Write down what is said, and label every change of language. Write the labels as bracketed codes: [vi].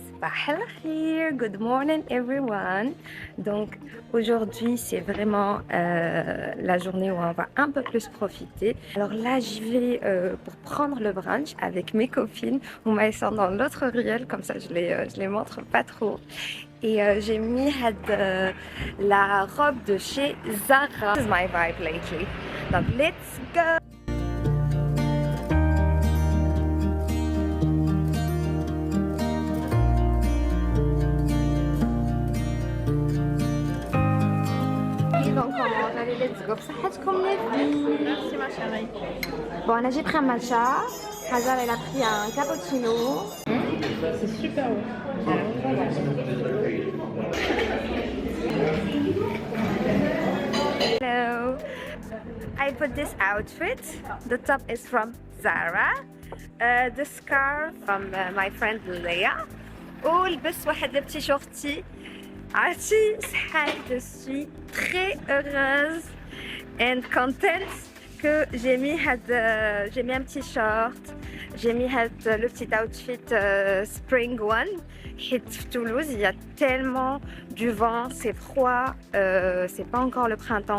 [en] Hello here, good morning everyone. [fr] Donc aujourd'hui c'est vraiment la journée où on va un peu plus profiter. Alors là j'y vais pour prendre le brunch avec mes copines. On va descendre dans l'autre ruelle, comme ça je les montre pas trop. Et j'ai mis la robe de chez Zara. [en] This is my vibe lately. Donc let's go. [fr] Donc on mange, allez let's go. [ar] بصحتكم لاباس. [fr] Merci ma chérie. Bon, Anna, j'ai pris un matcha. Hazal, elle a pris un cappuccino. C'est super bon. [en] Hello. I put this outfit. The top is from Zara. The scarf from my friend Leia. [ar] ولبس واحد البتي شورتي. عرفتي شحال [fr] je suis très heureuse and content que j'ai mis un petit short, j'ai mis le petit outfit spring one. À Toulouse, il y a tellement du vent, c'est froid, c'est pas encore le printemps.